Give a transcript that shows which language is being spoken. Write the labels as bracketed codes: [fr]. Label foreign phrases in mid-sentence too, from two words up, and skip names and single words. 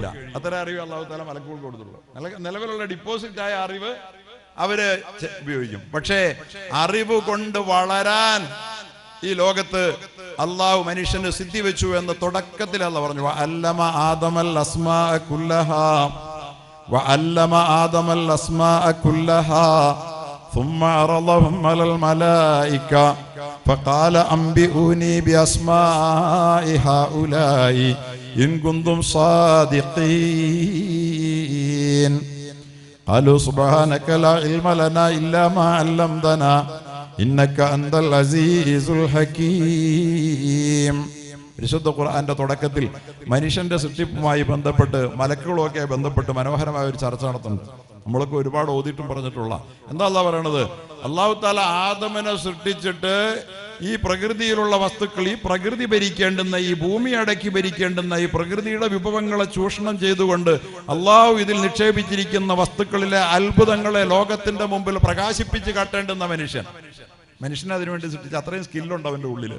[ml] അത്ര അറിവ് അള്ളാഹു തആല മലക്കുകൾക്ക് കൊടുത്തുള്ളൂ. നിലവിലുള്ള ഡിപ്പോസിറ്റായ അറിവ് അവര് ഉപയോഗിക്കും. പക്ഷേ അറിവ് കൊണ്ട് വളരാൻ ഈ ലോകത്ത് അള്ളാഹു മനുഷ്യന് സിദ്ധി വെച്ചു എന്ന് തുടക്കത്തിൽ അള്ളാഹു പറഞ്ഞു. [ar] وعلم آدم الأسماء كلها وعلم آدم الأسماء كلها ثم عرضهم على الملائكة فقال أنبئوني بأسماء هؤلاء إن كنتم صادقين قالوا سبحانك لا علم لنا إلا ما علمتنا إنك أنت العزيز الحكيم. [ml] പരിശുദ്ധ ഖുർആന്റെ തുടക്കത്തിൽ മനുഷ്യന്റെ സൃഷ്ടിപ്പുമായി ബന്ധപ്പെട്ട്, മലക്കുകളൊക്കെ ബന്ധപ്പെട്ട് മനോഹരമായ ഒരു ചർച്ച നടത്തുന്നുണ്ട്. നമ്മളൊക്കെ ഒരുപാട് ഓതിയിട്ടും പറഞ്ഞിട്ടുള്ള എന്താ അള്ളാഹ് പറയണത്? അള്ളാഹു തആല ആദമിനെ സൃഷ്ടിച്ചിട്ട് ഈ പ്രകൃതിയിലുള്ള വസ്തുക്കൾ, ഈ പ്രകൃതി ഭരിക്കേണ്ടുന്ന, ഈ ഭൂമി അടക്കി ഭരിക്കേണ്ടുന്ന, ഈ പ്രകൃതിയുടെ വിഭവങ്ങളെ ചൂഷണം ചെയ്തുകൊണ്ട് അള്ളാഹു ഇതിൽ നിക്ഷേപിച്ചിരിക്കുന്ന വസ്തുക്കളിലെ അത്ഭുതങ്ങളെ ലോകത്തിന്റെ മുമ്പിൽ പ്രകാശിപ്പിച്ച് കാട്ടേണ്ടുന്ന മനുഷ്യനെ അതിനുവേണ്ടി സൃഷ്ടിച്ച അത്രയും സ്കില്ലുണ്ട് അവന്റെ ഉള്ളില്.